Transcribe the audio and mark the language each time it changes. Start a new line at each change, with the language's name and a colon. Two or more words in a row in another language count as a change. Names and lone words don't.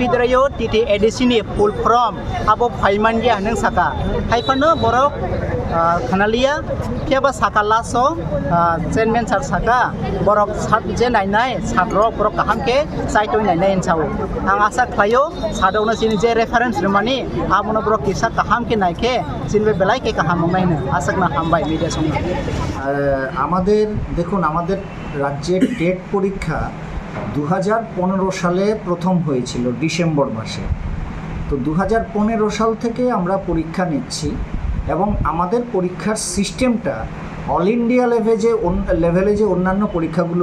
Kok Borok: द्रायो टिटि एडिसिनि
English: full form
Kok Borok: आबो फाइमानगिया नों साका हायफानो बरक खानालिया पियाबा साका लासो
English: chairman sir
Kok Borok: साका बरक सात जे नायनाय साद्र बरक काहामके साइटोय नायनाय साव आं आशा खालायो सादावनो जिनि जे रेफारेन्स रमानि आमनो बरक किसा काहामके नायके जिनबे बेलायके काहाम नायनो आसाकना हामबाय मिडिया सं
Bangla: আমাদের দেখুন, আমাদের রাজ্যের টেট পরীক্ষা 2015 সালে প্রথম হয়েছিল ডিসেম্বর মাসে। তো 2015 সাল থেকে আমরা পরীক্ষা নিচ্ছি এবং আমাদের পরীক্ষার সিস্টেমটা
English: all India level
Bangla: যে অন্যান্য পরীক্ষাগুলো